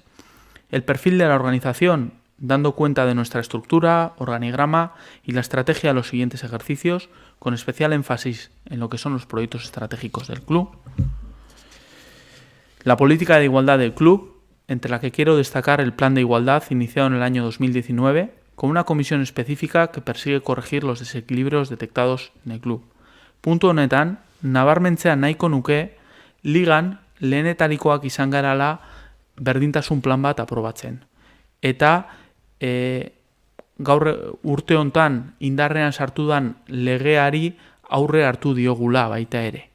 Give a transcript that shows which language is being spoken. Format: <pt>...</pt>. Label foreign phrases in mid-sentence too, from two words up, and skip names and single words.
<es>El perfil de la organización, dando cuenta de nuestra estructura, organigrama y la estrategia de los siguientes ejercicios, con especial énfasis en lo que son los proyectos estratégicos del club. La política de igualdad del club, entre la que quiero destacar el plan de igualdad iniciado en el año 2019, con una comisión específica que persigue corregir los desequilibrios detectados en el club.</es> <eu>Puntu honetan, nabarmentzea nahiko nuke, ligan lehenetarikoak izan garala berdintasun plan bat aprobatzen. Eta gaur urte hontan indarrean sartu dan legeari aurre hartu diogula baita ere.</eu>